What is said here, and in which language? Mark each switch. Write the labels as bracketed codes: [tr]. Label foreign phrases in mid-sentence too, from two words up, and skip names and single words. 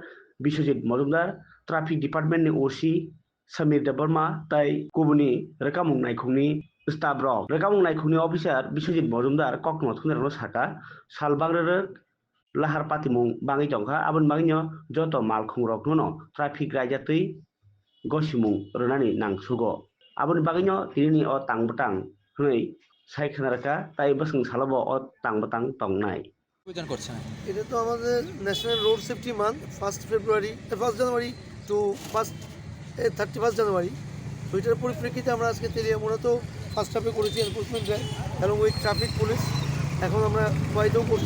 [trp] Biswajit Majumdar [en] traffic department [trp] ni OC Samir Debarma tai kubuni rekamung naikungni staff rok rekamung naikungni officer Biswajit Majumdar kokno thungrano saka salbangrere lahar patimung bangi jongkha abon bangino joto malkhung rokno traffic raijatui gosimung rwnani nangsugo aboni bagino tinini o tangbotang hnoi saikhanaraka tai bosung salabo o tangbotang tongnai [bn] আবেদন করছেন। এটা তো আমাদের [en] National Road Safety Month [bn] 1 জানুয়ারি টু 31 জানুয়ারি। তো এটার পরিপ্রেক্ষিতে আমরা আজকে তেলিয়ামুড়া তো [en] first half [bn] করেছি [en] enforcement drive [bn] এবং [en] with traffic police, [bn] এখন আমরা খোয়াইতেও করছি।